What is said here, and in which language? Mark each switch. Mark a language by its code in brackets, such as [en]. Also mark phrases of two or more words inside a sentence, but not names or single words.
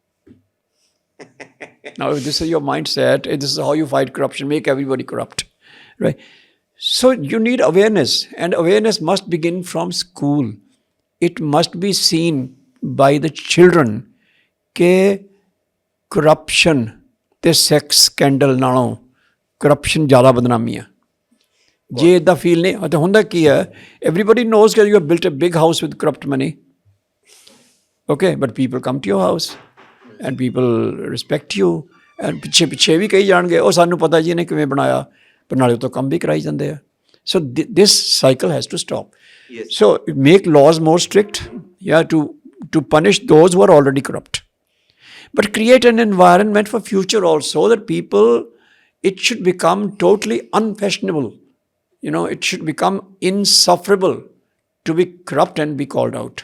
[en] Now, if this is your mindset, if this is how you fight corruption, make everybody corrupt, right? So you need awareness, and awareness must begin from school. It must be seen by the children that corruption [pa] ਤੇ [en] sex scandal [pa] ਨਾਲੋਂ ਕਰਪਸ਼ਨ ਜ਼ਿਆਦਾ ਬਦਨਾਮੀ ਹੈ ਜੇ ਇਦਾਂ ਫੀਲ ਨਹੀਂ ਤਾਂ ਹੁੰਦਾ ਕੀ ਹੈ [en] everybody knows that you have built a big house with corrupt money, okay, but people come to your house and people respect you and [pa] ਪਿੱਛੇ ਵੀ ਕਹੀ ਜਾਣਗੇ ਉਹ ਸਾਨੂੰ ਪਤਾ ਜੀ ਇਹਨੇ ਕਿਵੇਂ ਬਣਾਇਆ ਪਰ ਨਾਲੇ ਤੋਂ ਕੰਮ ਵੀ ਕਰਾਈ ਜਾਂਦੇ ਆ. [en] So this cycle has to stop. Yes. So make laws more strict, yeah, to punish those who are already corrupt. But create an environment for future also that people, it should become totally unfashionable. It should become insufferable to be corrupt and be called out.